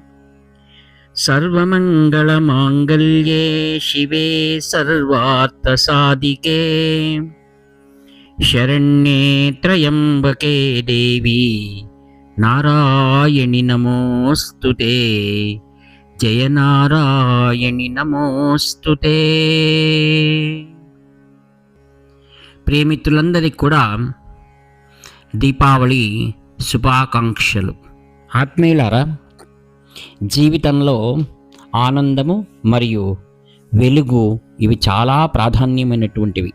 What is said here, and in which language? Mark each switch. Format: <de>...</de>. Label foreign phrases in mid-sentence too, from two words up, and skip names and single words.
<sa>सर्वमङ्गलमाङ्गल्ये शिवे सर्वार्थसाधिके शरण्ये त्र्यम्बके देवी नारायणि नमोऽस्तुते। जय नारायणि नमोऽस्तुते।</sa> <te>ప్రియమిత్రులందరికీ కూడా దీపావళి శుభాకాంక్షలు. ఆత్మీయులారా, జీవితంలో ఆనందము మరియు వెలుగు ఇవి చాలా ప్రాధాన్యమైనటువంటివి.</te>